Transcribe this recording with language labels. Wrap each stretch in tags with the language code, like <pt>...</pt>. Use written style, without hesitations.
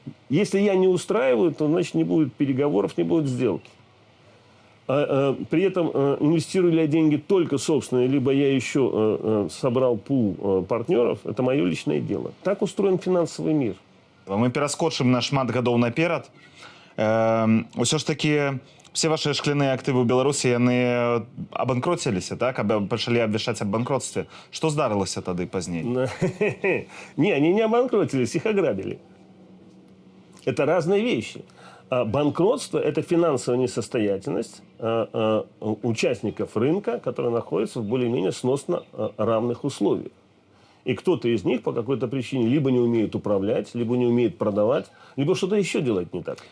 <ru>Если я не устраиваю, то, значит, не будет переговоров, не будет сделки. При этом инвестирую ли я деньги только собственные, либо я еще собрал пул партнеров, это мое личное дело. Так устроен финансовый мир.</ru> <be>Мы пераскочым на шмат гадоў наперад. Усё ж таки все ваши шкляныя актывы ў Беларусі, яны абанкроціліся, так? Пачалі абвяшчаць аб банкротстве. Што здарылася тады пазней?</be> <ru>Не, они не обанкротились, их ограбили. Это разные вещи. Банкротство – это финансовая несостоятельность участников рынка, которые находятся в более-менее сносно равных условиях. И кто-то из них по какой-то причине либо не умеет управлять, либо не умеет продавать, либо что-то еще делать не так.</ru>